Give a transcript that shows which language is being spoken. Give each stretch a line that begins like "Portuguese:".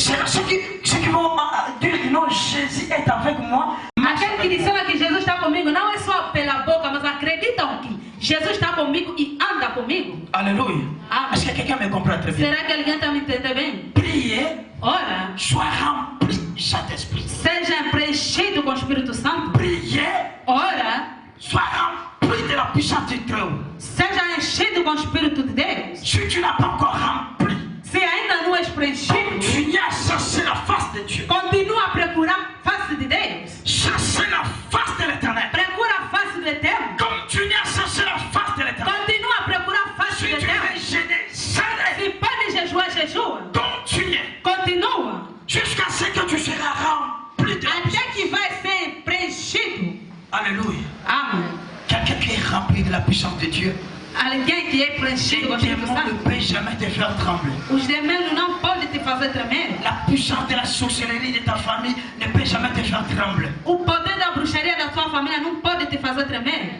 French: faut dire que non, Jésus est avec moi.
Portuguese: Aquele que disseram que Jesus está comigo não é só pela boca, mas acreditam que Jesus está comigo e anda comigo.
French: Alléluia. Est-ce que quelqu'un me comprend très bien?
Portuguese: Será que alguém está me entendendo bem?
French: Priez,
Portuguese: Ora,
French: sois rempli du Saint-Esprit.
Portuguese: seja preenchido com o Espírito Santo.
French: Priez,
Portuguese: Ora,
French: sois rempli de la puissance du Très-Haut.
Portuguese: seja enchido com o Espírito de Deus.
French: Si tu n'as pas encore rempli,
Portuguese: Se ainda não és preenchido,
French: continue à chercher la face de Dieu.
Portuguese: continua a procurar a face de Deus.
French: Cherchez la face de l'Éternel.
Portuguese: Procura a face do Eterno.
French: Continue à chercher la face de l'Éternel.
Portuguese: Continua a procurar a face
French: Si
Portuguese: do
French: tu
Portuguese: Eterno.
French: veux gêner, gêne.
Portuguese: Se pode jejuar, jejua.
French: Continue.
Portuguese: Continua.
French: Jusqu'à ce que tu seras rempli de
Portuguese: Até que vai ser preenchido.
French: Alléluia.
Portuguese: Amém.
French: Quelqu'un qui est rempli de la puissance de Dieu.
Portuguese: Alguém que é preenchido com o
French: Les
Portuguese: Espírito
French: démons ne
Portuguese: Santo.
French: peuvent jamais te faire trembler.
Portuguese: Os demônios não podem te fazer tremer.
French: La puissance de la sorcellerie de ta famille ne peut jamais te faire trembler.
Portuguese: O poder da bruxaria da sua família não pode te fazer tremer.